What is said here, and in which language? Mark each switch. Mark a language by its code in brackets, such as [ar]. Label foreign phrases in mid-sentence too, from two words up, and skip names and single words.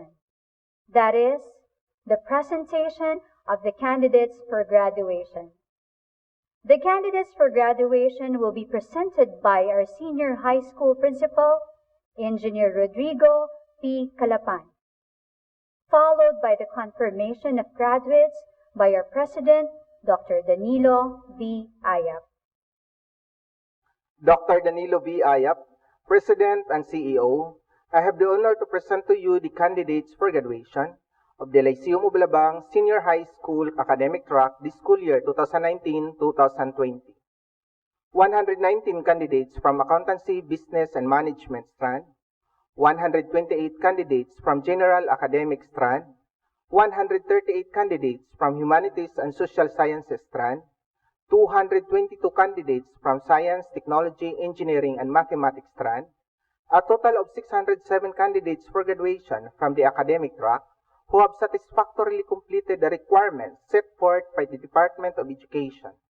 [en] That is, the presentation of the candidates for graduation. The candidates for graduation will be presented by our senior high school principal, Engineer Rodrigo P. Calapan, followed by the confirmation of graduates by our president, Dr. Danilo V. Ayap. Dr. Danilo V. Ayap, President and CEO, I have the honor to present to you the candidates for graduation of the Lyceum of Alabang Senior High School academic track this school year 2019-2020. 119 candidates from Accountancy, Business, and Management strand, 128 candidates from General Academic strand, 138 candidates from Humanities and Social Sciences strand, 222 candidates from Science, Technology, Engineering, and Mathematics strand, a total of 607 candidates for graduation from the academic track who have satisfactorily completed the requirements set forth by the Department of Education.